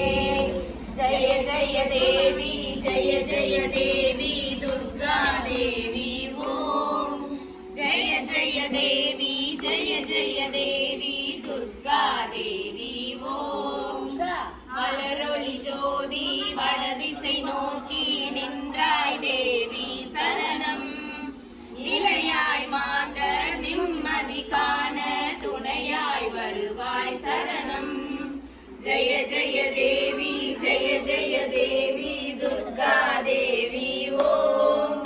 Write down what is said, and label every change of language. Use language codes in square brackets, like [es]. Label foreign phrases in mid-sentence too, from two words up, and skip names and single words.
[sa] जय जय देवी जय जय देवी दुर्गा देवी ओम। जय जय देवी जय जय देवी दुर्गा देवी ओम। [ta] மலரொளி ஜோதி வடதிசை நோக்கி நின்றாய் தேவி சரணம். நிலையாய் மாந்த நிம்மதி காண துணையாய் வருவாய் சரணம். [sa] जय जय देवी जय जय देवी दुर्गा देवी ओम.